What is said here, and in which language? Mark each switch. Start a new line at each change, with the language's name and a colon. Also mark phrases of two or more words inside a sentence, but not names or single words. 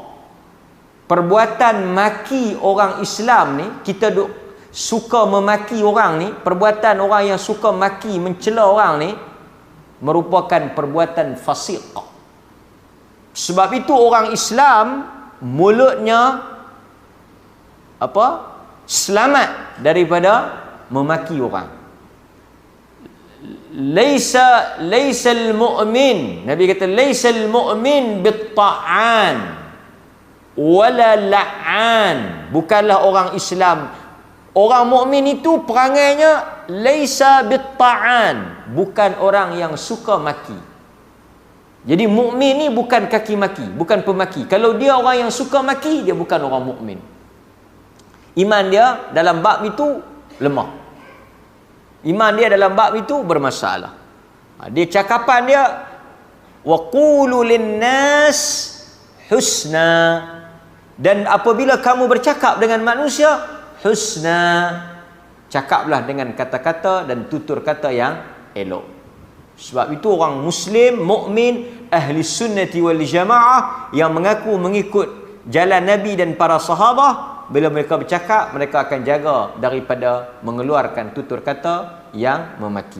Malay: Perbuatan maki orang Islam ni, kita suka memaki orang ni, perbuatan orang yang suka maki, mencela orang ni merupakan perbuatan fasiq. Sebab itu orang Islam mulutnya selamat daripada memaki orang.
Arabic: ليس المؤمن, Nabi kata ليس المؤمن بالطعان ولا اللعان.
Malay: Bukanlah orang Islam, orang mukmin itu perangainya
Arabic: ليس بالطعان,
Malay: bukan orang yang suka maki. Jadi mukmin ni bukan kaki maki, bukan pemaki. Kalau dia orang yang suka maki, dia bukan orang mukmin. Iman dia dalam bab itu lemah. Iman dia dalam bab itu bermasalah. Dia cakapan dia
Arabic: وقولوا للناس حسنا.
Malay: Dan apabila kamu bercakap dengan manusia, husna, cakaplah dengan kata-kata dan tutur kata yang elok. Sebab itu orang Muslim, mukmin,
Arabic: أهل السنة والجماعة
Malay: yang mengaku mengikut jalan Nabi dan para sahabat, bila mereka bercakap, mereka akan jaga daripada mengeluarkan tutur kata yang memaki.